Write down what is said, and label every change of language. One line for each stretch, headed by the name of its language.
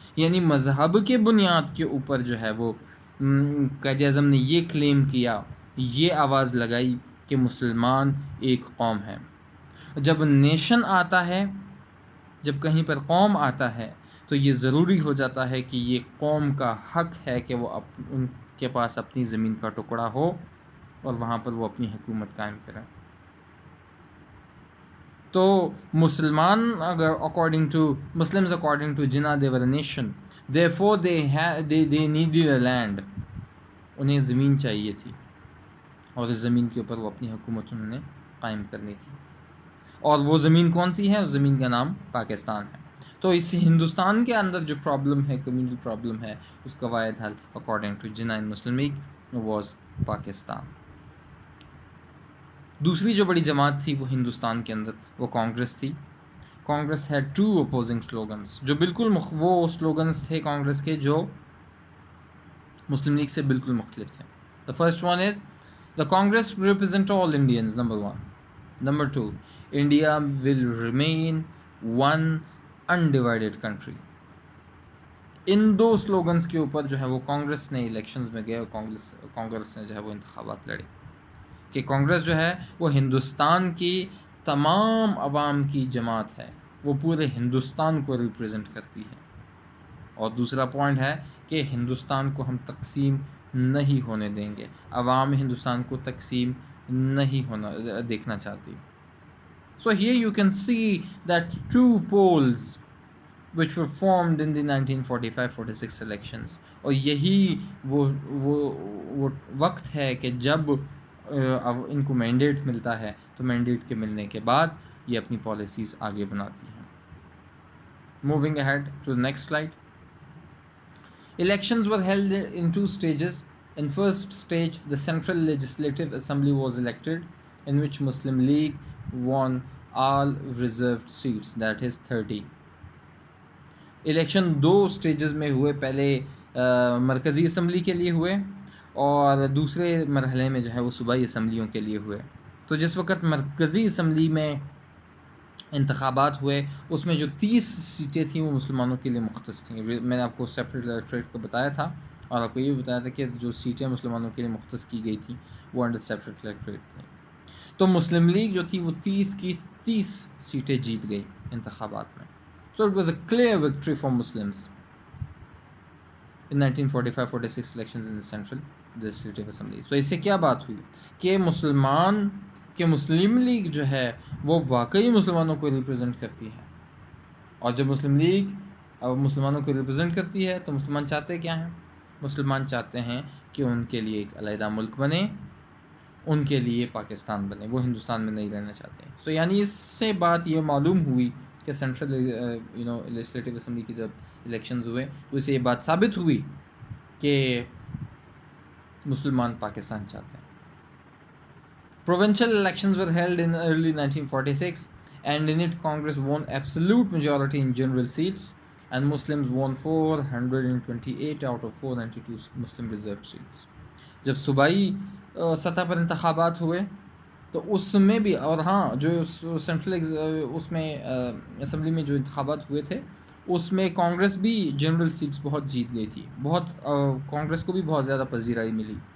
Urdu: یعنی مذہب کے بنیاد کے اوپر جو ہے وہ قائد اعظم نے یہ کلیم کیا، یہ آواز لگائی کہ مسلمان ایک قوم ہے. جب نیشن آتا ہے، جب کہیں پر قوم آتا ہے، تو یہ ضروری ہو جاتا ہے کہ یہ قوم کا حق ہے کہ وہ ان کے پاس اپنی زمین کا ٹکڑا ہو اور وہاں پر وہ اپنی حکومت قائم کریں. تو مسلمان اگر
English: Muslims according to Jinnah they were a nation, therefore they needed a land.
Urdu: انہیں زمین چاہیے تھی اور اس زمین کے اوپر وہ اپنی حکومت انہوں نے قائم کرنی تھی. اور وہ زمین کون سی ہے؟ اس زمین کا نام پاکستان ہے. تو اس ہندوستان کے اندر جو پرابلم ہے، کمیونل پرابلم ہے، اس کا واحد حل
English: According to Jinnah and Muslim League was Pakistan.
Urdu: دوسری جو بڑی جماعت تھی وہ ہندوستان کے اندر وہ کانگریس تھی.
English: Congress had to opposing slogans,
Urdu: جو بالکل وہ سلوگنس تھے کانگریس کے جو مسلم لیگ سے بالکل مختلف تھے.
English: The first one is the Congress represent all Indians, number 1. Number 2, India will remain one undivided country.
Urdu: In do slogans کے اوپر جو ہے وہ کانگریس نے الیکشنز میں گئے اور کانگریس نے جو ہے وہ انتخابات لڑے کہ کانگریس جو ہے وہ ہندوستان کی تمام عوام کی جماعت ہے، وہ پورے ہندوستان کو ریپریزنٹ کرتی ہے. اور دوسرا پوائنٹ ہے کہ ہندوستان کو ہم تقسیم نہیں ہونے دیں گے، عوام ہندوستان کو تقسیم نہیں ہونا دیکھنا چاہتی.
English: So here you can see that two poles which were formed in the 1945-46 elections.
Urdu: اور یہی وہ وقت ہے کہ جب ان کو مینڈیٹ ملتا ہے تو مینڈیٹ کے ملنے کے بعد یہ اپنی پالیسیز آگے بناتی ہیں.
English: Moving ahead to the next slide. Elections were held in 2 stages. In first stage, the Central Legislative Assembly was elected, in which Muslim League won all reserved seats, that is 30.
Urdu: Election 2 stages میں ہوئے، پہلے مرکزی assembly کے لیے ہوئے اور دوسرے مرحلے میں جو ہے وہ صوبائی اسمبلیوں کے لیے ہوئے. تو جس وقت مرکزی اسمبلی میں انتخابات ہوئے اس میں جو 30 سیٹیں تھیں وہ مسلمانوں کے لیے مختص تھیں. میں نے آپ کو سیپریٹ الیکٹوریٹ کو بتایا تھا اور آپ کو یہ بھی بتایا تھا کہ جو سیٹیں مسلمانوں کے لیے مختص کی گئی تھیں وہ انڈر سیپریٹ الیکٹوریٹ تھیں. تو مسلم لیگ جو تھی وہ 30 کی 30 سیٹیں جیت گئی انتخابات میں.
English: So it was a clear victory for Muslims in 1945-46 elections in the Central Legislative Assembly. So
Urdu: اس سے کیا بات ہوئی کہ مسلم لیگ جو ہے وہ واقعی مسلمانوں کو ریپرزینٹ کرتی ہے. اور جب مسلم لیگ اب مسلمانوں کو ریپرزینٹ کرتی ہے تو مسلمان چاہتے کیا ہیں؟ مسلمان چاہتے ہیں کہ ان کے لیے ایک علیحدہ ملک بنے، ان کے لیے پاکستان بنے، وہ ہندوستان میں نہیں رہنا چاہتے ہیں. سو یعنی اس سے بات یہ معلوم ہوئی کہ سینٹرل لیجسلیٹو اسمبلی کی جب الیکشنز ہوئے تو اسے یہ بات ثابت ہوئی کہ مسلمان پاکستان چاہتے ہیں.
English: Provincial elections were held in early 1946 and in it Congress won absolute majority in general seats and Muslims won 428 out of 492 Muslim reserved seats.
Urdu: جب صوبائی سطح پر انتخابات ہوئے تو اس میں بھی، اور ہاں جو سینٹرل اس میں اسمبلی میں جو انتخابات ہوئے تھے اس میں کانگریس بھی جنرل سیٹس بہت جیت گئی تھی، کانگریس کو بھی بہت زیادہ پذیرائی ملی.